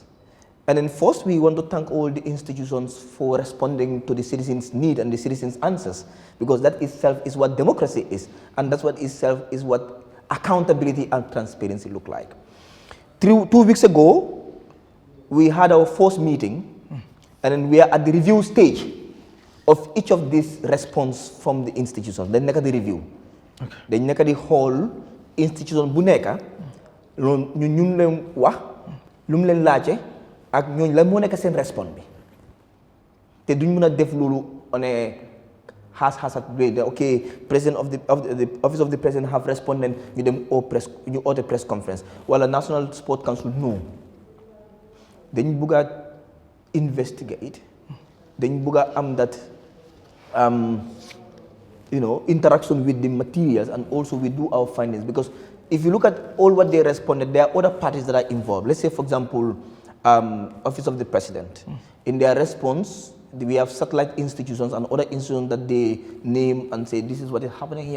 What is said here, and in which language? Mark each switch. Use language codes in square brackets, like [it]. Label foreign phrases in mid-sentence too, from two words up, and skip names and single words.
[en] And then first, we want to thank all the institutions for responding to the citizens' need and the citizens' answers, because that itself is what democracy is, and that's what itself is what accountability and transparency look like. 2 weeks ago, we had our first meeting, and then we are at the review stage of each of these response from the institutions. [wo] Then neka [en] the review. [wo] Then neka [en] the whole institution [wo] bu neka ñun leen wax lu mu leen laajte ak ñooñu la moo nekk seen response bi te duñ mën a def loolu [en] on a haphazard way. Okay, president of the office of the president have responded, [wo] ñu dem ñu oote [en] press conference [wo] wala National Sport Council. [en] No, [wo] dañ bëgg a [en] investigate, [wo] dañ bëgg a am [en] that interaction with the materials, and also we do our findings, because if you look at all what they responded, there are other parties that are involved. Let's say, for example, Office of the President. In their response, we have satellite institutions and other institutions that they name and say, this is what is happening here.